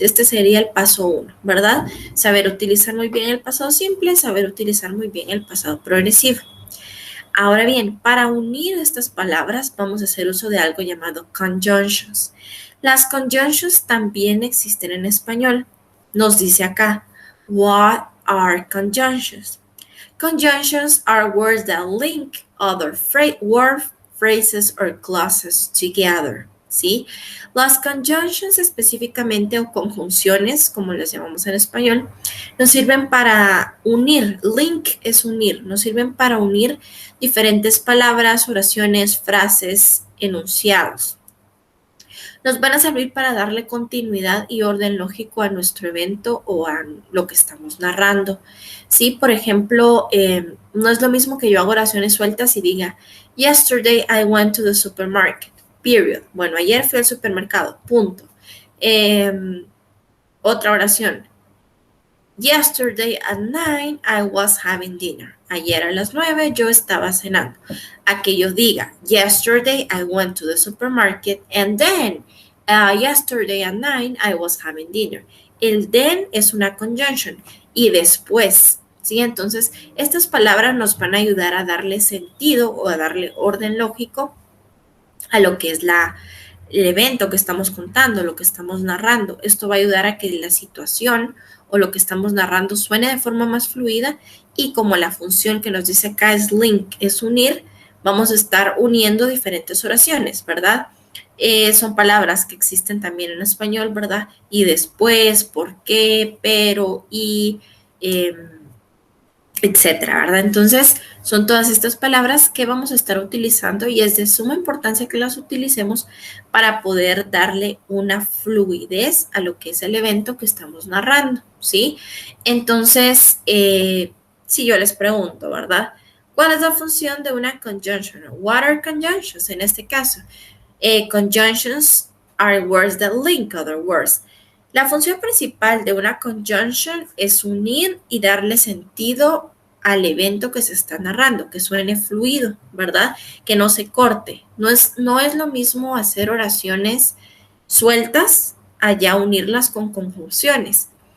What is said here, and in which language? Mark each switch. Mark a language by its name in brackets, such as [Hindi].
[Spanish] Este sería el paso 1, ¿verdad? Saber utilizar muy bien el pasado simple, saber utilizar muy bien el pasado progresivo. Ahora bien, para unir estas palabras vamos a hacer uso de algo llamado conjunctions. Las conjunctions también existen en español. Nos dice acá, [English] what are conjunctions? Conjunctions are words that link other word phrases or clauses together, ¿sí? [Spanish] Las conjunctions específicamente o conjunciones, como les llamamos en español, nos sirven para unir. Link es unir, nos sirven para unir diferentes palabras, oraciones, frases, enunciados. nos van a servir para darle continuidad y orden lógico a nuestro evento o a lo que estamos narrando. ¿Sí? Por ejemplo, no es lo mismo que yo haga oraciones sueltas y diga, [English] yesterday I went to the supermarket, period. [Spanish] Bueno, ayer fui al supermercado, punto. Otra oración. [English] Yesterday at 9 I was having dinner. [Spanish] Ayer a las 9 yo estaba cenando. A que yo diga, [English] yesterday I went to the supermarket and then yesterday at 9 I was having dinner. [Spanish] El then es una conjunction y después, ¿sí? Entonces, estas palabras nos van a ayudar a darle sentido o a darle orden lógico a lo que es el evento que estamos contando, lo que estamos narrando. Esto va a ayudar a que la situación o lo que estamos narrando suene de forma más fluida y como la función que nos dice acá es link, es unir, vamos a estar uniendo diferentes oraciones, ¿verdad? Son palabras que existen también en español, ¿verdad? Y después, por qué, pero, y, etcétera, ¿verdad? Entonces, son todas estas palabras que vamos a estar utilizando y es de suma importancia que las utilicemos para poder darle una fluidez a lo que es el evento que estamos narrando, ¿sí? Entonces, si yo les pregunto, ¿verdad? ¿Cuál es la función de una conjunction? [English] What are conjunctions [Spanish] en este caso? [English] Conjunctions are words that link other words. [Spanish] La función principal de una conjunction es unir y darle sentido al evento que se está narrando, que suene fluido, ¿verdad? Que no se corte. No es lo mismo hacer oraciones sueltas allá unirlas con conjunciones.